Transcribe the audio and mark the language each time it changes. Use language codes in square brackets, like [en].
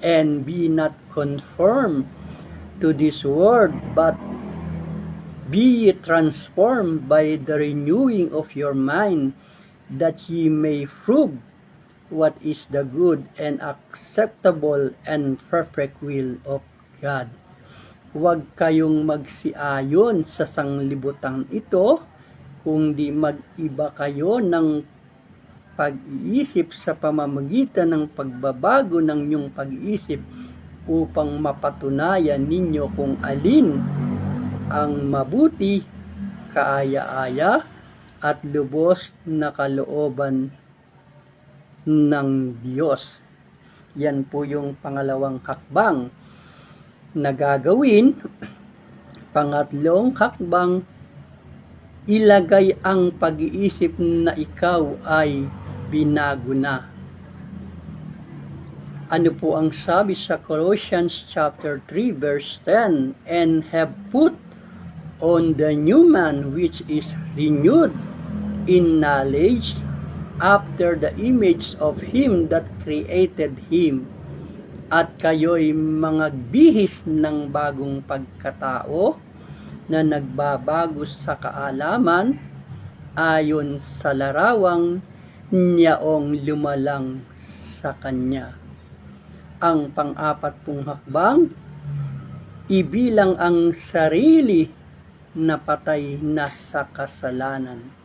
[en] And be not conformed to this world, but be ye transformed by the renewing of your mind, that ye may prove what is the good and acceptable and perfect will of God. [tl] Huwag kayong magsiayon sa sanglibutan ito, kundi mag-iba kayo ng pag-iisip sa pamamagitan ng pagbabago ng inyong pag-iisip upang mapatunayan ninyo kung alin ang mabuti, kaaya-aya at lubos na kalooban ng Diyos. Yan po yung pangalawang hakbang na gagawin. Pangatlong hakbang, ilagay ang pag-iisip na ikaw ay binago na. Ano po ang sabi sa Colossians [en] chapter 3 verse 10? And have put on the new man, which is renewed in knowledge after the image of him that created him. [tl] At kayo'y mga bihis ng bagong pagkatao na nagbabago sa kaalaman ayon sa larawang niyaong lumalang sa kanya. Ang pang-apat pong hakbang, ibilang ang sarili na patay na sa kasalanan.